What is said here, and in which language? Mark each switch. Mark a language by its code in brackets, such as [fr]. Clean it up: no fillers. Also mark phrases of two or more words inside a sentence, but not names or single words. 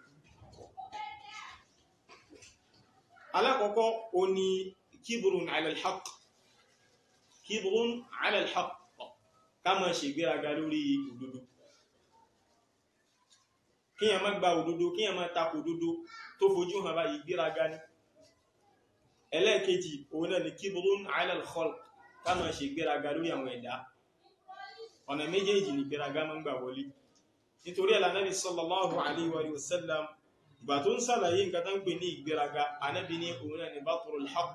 [yo] alákọ̀ọ́kọ́ ó ní [ar] كبر على الحق كبر على الحق [yo] ká máa ṣe ìgbéraga lórí òdodo kíyàn má gba òdodo kíyàn má tako òdodo tó fojú hàn báyìí ìgbéraga ní ẹlẹ́ẹ̀kejì òun náà ni [ar] كبر على الخلق [yo] ká máa ṣe ìgbéraga lórí àwọn ẹ̀dá ọ̀nà méjèèjì ní ìgbéraga máa ń gbà wọlé nítorí Ànábì [ar] صلى الله عليه وسلم [yo] ìgbà tó ń sàlàyé nǹkan tó ń pè ní ìgbéraga Ànábì ní òun náà ni batrul